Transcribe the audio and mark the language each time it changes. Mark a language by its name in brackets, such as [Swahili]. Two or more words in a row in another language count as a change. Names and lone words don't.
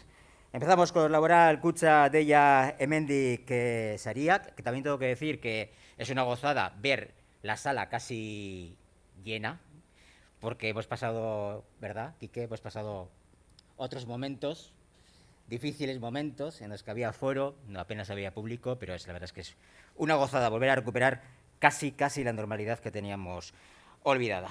[Spanish] Empezamos con [Basque] laboral kutxa deia hemendik sariak, [Spanish] que también tengo que decir que es una gozada ver la sala casi llena, porque hemos pasado, ¿verdad, Quique? Hemos pasado otros momentos, difíciles momentos, en los que había foro, no apenas había público, pero la verdad es que es una gozada volver a recuperar casi la normalidad que teníamos olvidada.